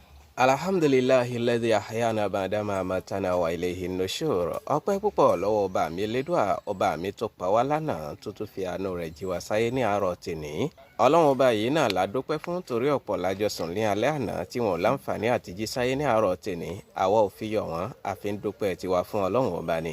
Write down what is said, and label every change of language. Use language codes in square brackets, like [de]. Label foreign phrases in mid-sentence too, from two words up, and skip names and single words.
[ar] الحمد لله الذي أحيانا بعدما أماتنا وإليه النشور. [yo] Ọpẹ́ púpọ̀ lọ́wọ́ ọba mi Elédùà, ọba mi tó pa wá lánàá tó tún fi àánú rẹ̀ jí wa sáyé ní àárọ̀ tèní. Ọlọ́run ọba yìí náà la dúpẹ́ fún torí ọ̀pọ̀ lájọ sùn ní alẹ́ àná tí wọn ò láǹfààní àti jí sáyé ní àárọ̀ tèní. Àwa ò fi yọ̀ wọ́n, a fi ń dúpẹ́ tiwa fún Ọlọ́run ọba ni.